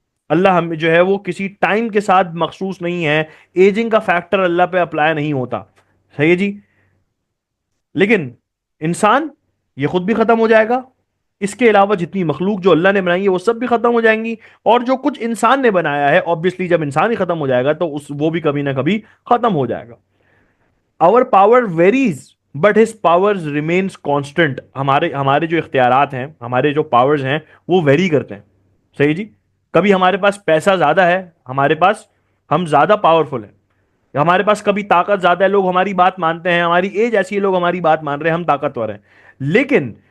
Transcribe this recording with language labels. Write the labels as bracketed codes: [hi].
[ur] اللہ ہم جو ہے وہ کسی ٹائم کے ساتھ مخصوص نہیں ہے، ایجنگ کا فیکٹر اللہ پہ اپلائی نہیں ہوتا. صحیح ہے جی. لیکن انسان یہ خود بھی ختم ہو جائے گا، اس کے علاوہ جتنی مخلوق جو اللہ نے بنائی ہے وہ سب بھی ختم ہو جائیں گی، اور جو کچھ انسان نے بنایا ہے obviously جب انسان ہی ختم ہو جائے گا تو وہ بھی کبھی نہ کبھی ختم ہو جائے گا. [en] our power varies but his powers remains constant. [ur] ہمارے جو اختیارات ہیں، ہمارے جو پاورز ہیں وہ ویری کرتے ہیں. صحیح جی. کبھی ہمارے پاس پیسہ زیادہ ہے، ہمارے پاس ہم زیادہ پاورفل ہیں، ہمارے پاس کبھی طاقت زیادہ ہے، لوگ ہماری بات مانتے ہیں، ہماری ایج ایسی ہے لوگ ہماری بات مان رہے ہیں، ہم طاقتور ہیں. لیکن